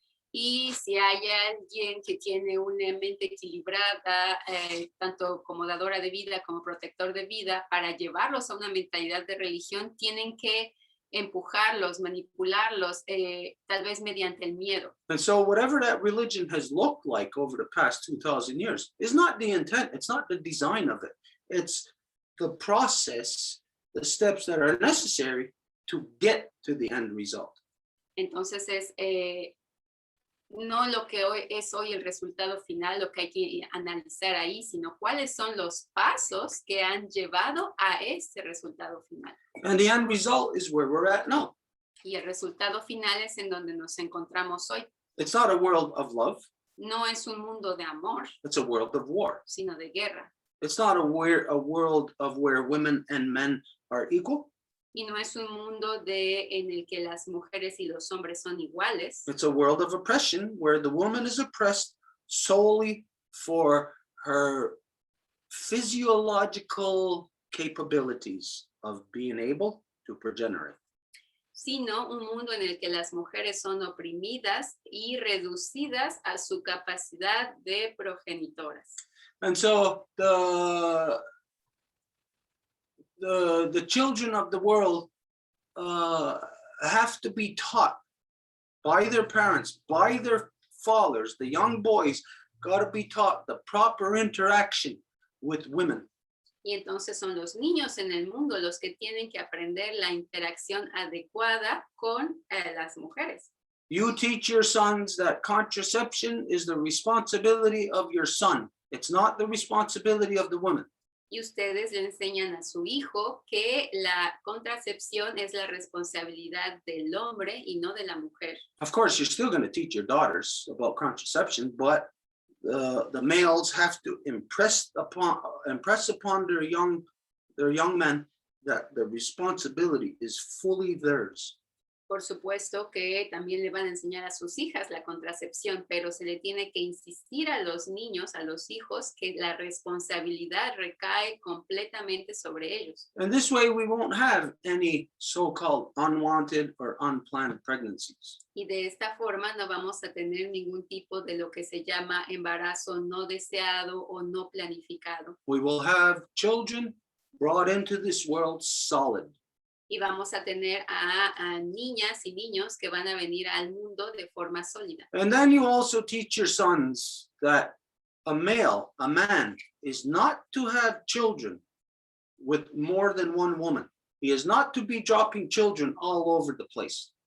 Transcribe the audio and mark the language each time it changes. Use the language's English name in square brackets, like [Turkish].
[Spanish] Y si hay alguien que tiene una mente equilibrada, tanto como dadora de vida como protector de vida, para llevarlos a una mentalidad de religión, tienen que empujarlos, manipularlos, tal vez mediante el miedo. [English] And so whatever that religion has looked like over the past 2,000 years is not the intent, it's not the design of it. It's the process, the steps that are necessary to get to the end result. [Spanish] Entonces es no lo que hoy es el resultado final, lo que hay que analizar ahí, sino cuáles son los pasos que han llevado a ese resultado final. [English] And the end result is where we're at now. [Spanish] Y el resultado final es en donde nos encontramos hoy. [English] It's not a world of love. [Spanish] No es un mundo de amor, [English] It's a world of war. [Spanish] sino de guerra. [English] It's not a world of where women and men are equal. [Spanish] Y no es un mundo en el que las mujeres y los hombres son iguales. [English] It's a world of oppression where the woman is oppressed solely for her physiological capabilities of being able to progenerate. [Spanish] Sino un mundo en el que las mujeres son oprimidas y reducidas a su capacidad de progenitoras. [English] And so the children of the world have to be taught by their parents, by their fathers. The young boys got to be taught the proper interaction with women. [Spanish] Y entonces son los niños en el mundo los que tienen que aprender la interacción adecuada con las mujeres. [English] You teach your sons that contraception is the responsibility of your son. It's not the responsibility of the woman. [Spanish] Y ustedes le enseñan a su hijo que la contracepción es la responsabilidad del hombre y no de la mujer. [English] Of course, you're still going to teach your daughters about contraception, but the males have to impress upon their young men that the responsibility is fully theirs. [Spanish] Por supuesto que también le van a enseñar a sus hijas la contracepción, pero se le tiene que insistir a los niños, a los hijos, que la responsabilidad recae completamente sobre ellos. [English] And this way we won't have any so-called unwanted or unplanned pregnancies. [Spanish] Y de esta forma no vamos a tener ningún tipo de lo que se llama embarazo no deseado o no planificado. [English] We will have children brought into this world solid. [Spanish] Y vamos a tener a niñas y niños que van a venir al mundo de forma sólida. [English] And then you also teach your sons that a man, is not to have children with more than one woman. He is not to be dropping children all over the place.